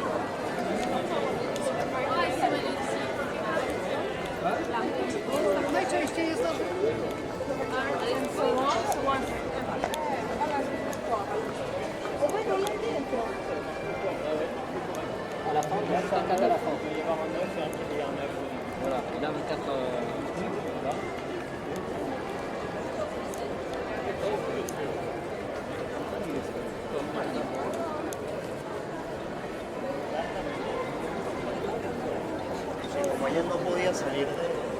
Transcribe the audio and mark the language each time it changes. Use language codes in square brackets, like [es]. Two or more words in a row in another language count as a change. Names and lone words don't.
[pl] Najczęściej jest to... [fr] À la fin, il y a 54 à la fin. Voilà, il a 24. Voilà. [es] Como ayer no podía salir de...